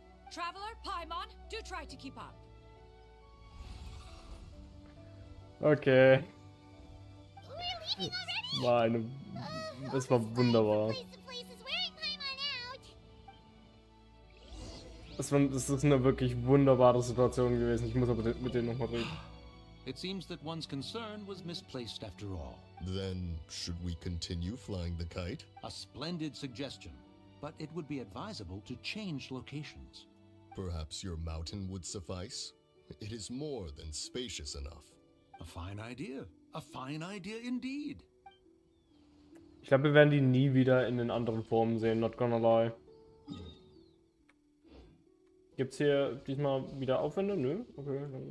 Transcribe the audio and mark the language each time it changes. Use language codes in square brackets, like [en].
[en] Traveler, Paimon, do try to keep up. Okay. We're leaving already? [de] War eine. Das war wunderbar. [en] Place the place is wearing Paimon out. [de] Das ist eine wirklich wunderbare Situation gewesen. Ich muss aber mit denen nochmal reden. [en] It seems that one's concern was misplaced after all. Then, should we continue flying the kite? A splendid suggestion, but it would be advisable to change locations. Perhaps your mountain would suffice? It is more than spacious enough. A fine idea. A fine idea indeed. [de] Ich glaube, wir werden die nie wieder in den anderen Formen sehen, [en] not gonna lie. [de] Gibt's hier diesmal wieder Aufwände? Nö? Okay.